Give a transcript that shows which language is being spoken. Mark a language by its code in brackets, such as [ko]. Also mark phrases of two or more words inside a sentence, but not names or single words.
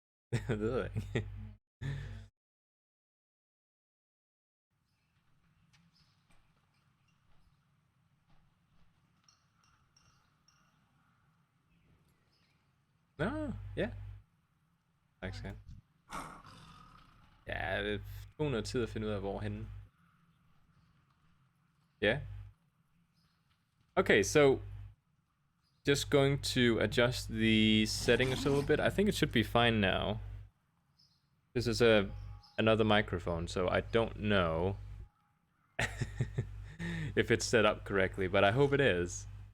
[da] Nå, ja. Tak skal Ja, det tog noget tid at finde ud af, hvorhenne. [en] Yeah. Okay, so just going to adjust the settings a little bit. I think it should be fine now. This is another microphone, so I don't know if it's set up correctly, but I hope it is.